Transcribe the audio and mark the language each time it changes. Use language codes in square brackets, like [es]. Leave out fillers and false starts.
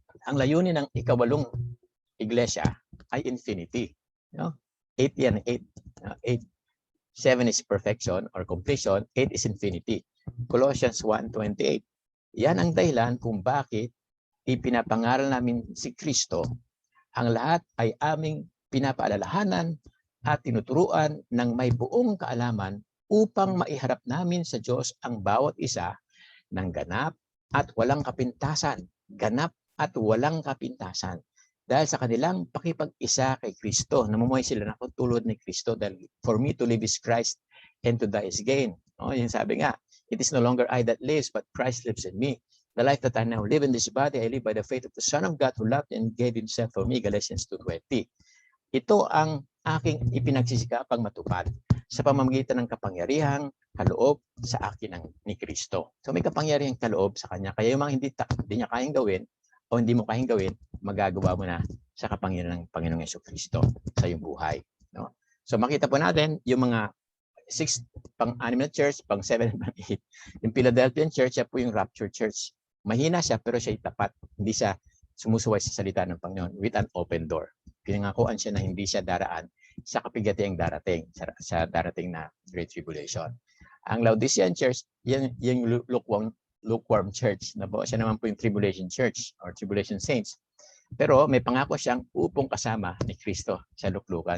[tl] Ang layunin ng ikawalong iglesia ay infinity. No? 8 yan, 8. [en] 7 is perfection or completion, 8 is infinity. Colossians 1:28. [tl] Yan ang dahilan kung bakit ipinapangaral namin si Kristo. Ang lahat ay aming pinapaalalahanan at tinuturuan ng may buong kaalaman upang maiharap namin sa Diyos ang bawat isa ng ganap at walang kapintasan. Ganap at walang kapintasan. Dahil sa kanilang pakipag-isa kay Kristo, namumuhay sila na tulad ni Kristo. [en] Dahil for me to live is Christ and to die is gain. [tl] Yung sabi nga, [en] it is no longer I that lives, but Christ lives in me. The life that I now live in this body, I live by the faith of the Son of God who loved and gave Himself for me. Galatians 2:20. [tl] Ito ang aking ipinagsisikapang matupad sa pamamagitan ng kapangyarihang kaloob sa akin ni Kristo. So may kapangyarihang kaloob sa Kanya. Kaya yung mga hindi niya kayang gawin o hindi mo kayang gawin, magagawa mo na sa kapangyarihan ng Panginoong Jesucristo sa iyong buhay. No? So makita po natin yung mga 6 pang-6 na church, pang-7 and pang-8. Yung Philadelphian church, siya po yung Rapture Church. Mahina siya pero siya tapat. Hindi siya sumusuway sa salita ng Panginoon [en] with an open door. [tl] Pinangakuan siya na hindi siya daraan sa kapigatiang darating, sa darating na Great Tribulation. Ang Laodicean Church, yung lukewarm church. Siya naman po yung Tribulation Church or Tribulation Saints. Pero may pangako siyang upong kasama ni Kristo sa luklukan.